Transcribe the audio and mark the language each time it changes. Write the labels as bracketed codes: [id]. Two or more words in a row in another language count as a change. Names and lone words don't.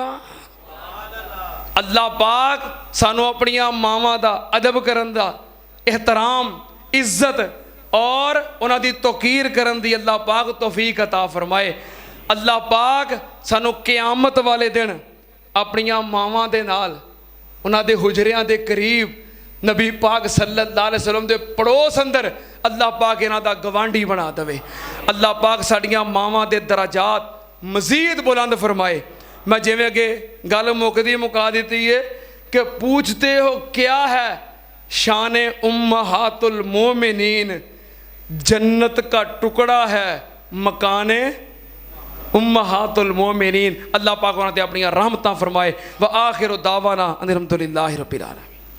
[pa] اللہ پاک سانوں اپنیاں ماواں دا ادب کرن دا احترام عزت اور انہاں دی توقیر کرن دی اللہ پاک توفیق عطا فرمائے. اللہ پاک سانوں قیامت والے دن اپنیاں ماواں دے نال انہاں دے حجریاں دے قریب نبی پاک [ar] صلى الله عليه وسلم [pa] دے پڑوس اندر اللہ پاک انہاں دا گوانڈھی بنا دیوے. اللہ پاک ساڈیاں ماواں دے درجات مزید بلند فرمائے. میں جیویں اگے گل مکدی مکا دی ہے کہ [ur] پوچھتے ہو کیا ہے شان امہات المومنین جنت کا ٹکڑا ہے مکانِ امہات المومنین. [pa] اللہ پاک انہاں تے اپنی رحمتاں فرمائے. [ar] وآخر دعوانا أن الحمد لله رب العالمين.